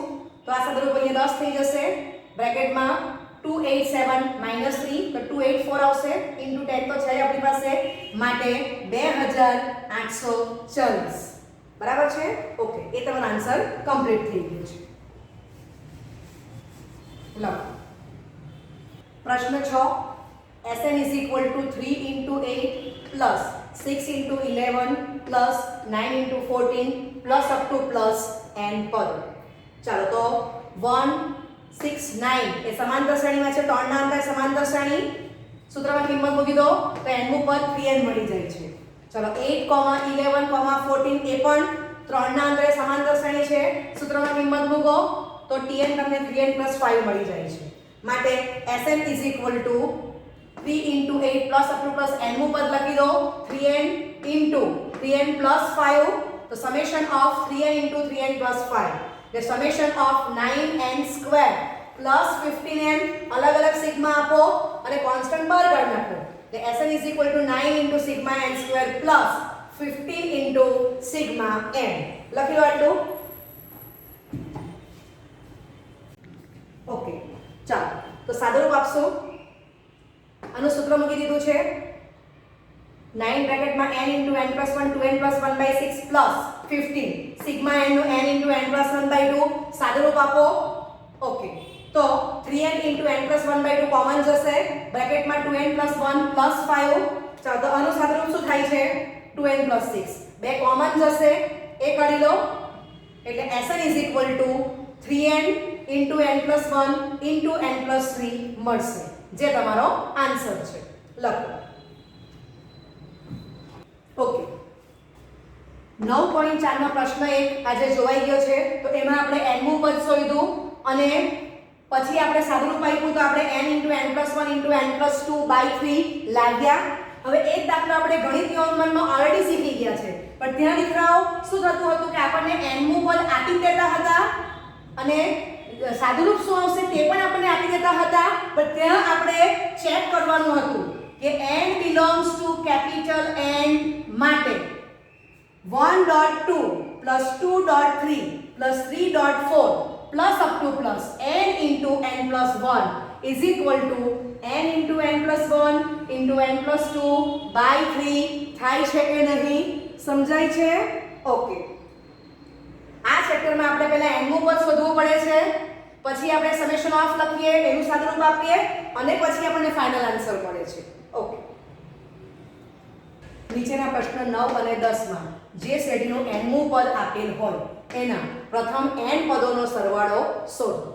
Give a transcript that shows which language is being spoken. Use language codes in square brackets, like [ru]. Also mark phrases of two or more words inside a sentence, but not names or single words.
[gu] તો આ સાદરૂપ અહીંયા 10 થઈ જશે. બ્રેકેટમાં 287 માઈનસ 3 તો 284 આવશે. ઇન્ટુ 10 તો છે આપણી પાસે, માટે 2840. બરાબર છે? ઓકે, એ તમારો [en] answer complete [gu] થઈ ગયો છે. લખો. પ્રશ્ન [en] 6, Sn is equal to 3 into 8 plus 6 into 11 plus 9 into 14 plus up to plus n પદ. [gu] ચાલો, તો 1 6 9 એ સમાંતર શ્રેણીમાં છે. 3 ના અંતરે સમાંતર શ્રેણી. સૂત્રમાં કિંમત મૂકી દો તો n નું પદ 3n મળી જાય છે. ચાલો, 8, 11, 14 એ પણ 3 ના અંતરે સમાંતર શ્રેણી છે. સૂત્રમાં કિંમત મૂકો તો tn તમને 3n plus 5 મળી જાય છે. [en] માટે Sn is equal to 3 into 8 plus up to plus n [gu] નું પદ લખી દો. [en] 3n into 3n plus 5 તો summation of 3n into 3n plus 5 the summation of 9n square plus 15n [gu] અલગ અલગ સિગ્મા આપો અને કોન્સ્ટન્ટ બહાર કાઢી નાખો. [en] the Sn is equal to 9 into sigma n square plus 15 into sigma n. [gu] લખી લો આટલું. ઓકે, ચાલો તો સાદુરૂપ આપશો. આનું સૂત્ર મૂકી દીધું છે. 9 બ્રેકેટમાં [en] n into n plus 1 2n plus 1 by 6 plus 15 [gu] સિગ્મા n નું [en] n into n plus 1 by 2 [gu] સાદુરૂપ આપો. ઓકે, તો [en] 3n into n plus 1 by 2 [gu] કોમન જશે. બ્રેકેટમાં [en] 2n plus 1 plus 5. [gu] ચાલો, તો આનું સાદુરૂપ શું થાય છે? [en] 2n plus 6 [gu] બે કોમન જશે, એ કાઢી લો. [en] એટલે Sn is equal to 3n into n plus 1 into n plus 3 [gu] મળશે, જે તમારો આન્સર છે. લખો. ઓકે, 9.4 નો પ્રશ્ન 1 આજે જોવાઈ ગયો છે. તો એમાં આપણે n નું પદ શોધ્યું અને પછી આપણે સાદુરૂપ આપ્યું તો આપણે [en] n into n plus 1 into n plus 2 by 3 [gu] લાવ્યા. હવે એક દાખલો આપણે ગણિત યોગમાનમાં ઓલરેડી શીખી ગયા છે, પણ ત્યાં દીકરાઓ શું થતું હતું કે આપણને n નું પદ આપી દેતા હતા અને સાદુરૂપ શું આવશે તે પણ આપણને આપી દેતા હતા, પણ ત્યાં આપણે ચેક કરવાનું હતું કે [en] n belongs to capital N [gu] માટે [en] 1.2 plus 2.3 plus 3.4 plus up to plus n into n plus 1 is equal to n into n plus 1 into n plus 2 by 3 [gu] થાય છે કે નહીં? સમજાય છે? ઓકે, આ ચેપ્ટરમાં આપણે પહેલા n નું પદ શોધવું પડે છે, પછી આપણે [en] summation of [gu] લખીએ, એનું સાદુરૂપ આપીએ અને પછી આપણને ફાઇનલ આન્સર મળે છે. ઓકે, નીચેના પ્રશ્ન 9 અને 10 માં જે શ્રેણીનો nમું પદ આપેલ હોય એના પ્રથમ n પદોનો સરવાળો શોધો.